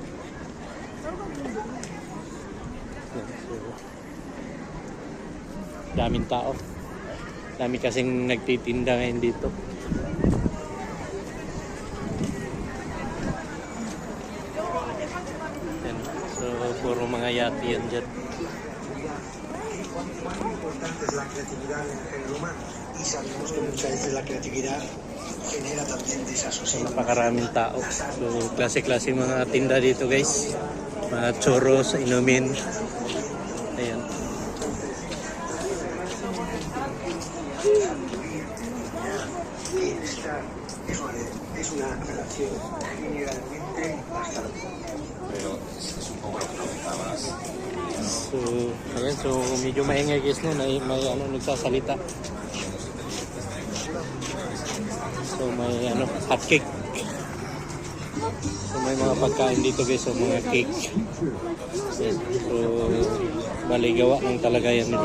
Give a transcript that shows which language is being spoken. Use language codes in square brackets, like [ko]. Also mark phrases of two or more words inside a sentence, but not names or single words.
[tl] Yan, so daming tao. Dami kasing nagtitinda ngayon dito. Yan, so puro mga yate yan dyan. [es] La creatividad en el género humano y sabemos que muchas veces la creatividad genera también desasosiego. [tl] Napakaraming tao. So klase-klase mga tinda dito guys. Mga churros, inumin. Ayan. [es] Bienestar es una relación generalmente bastante. Pero supongo que lo comentabas. [tl] So, ayan. So medyo maingay guys no. May ano, nagsasalita. So may ano, hot cake. So may mga pagkain dito guys. So mga cake. So baligawa lang talaga yan nila.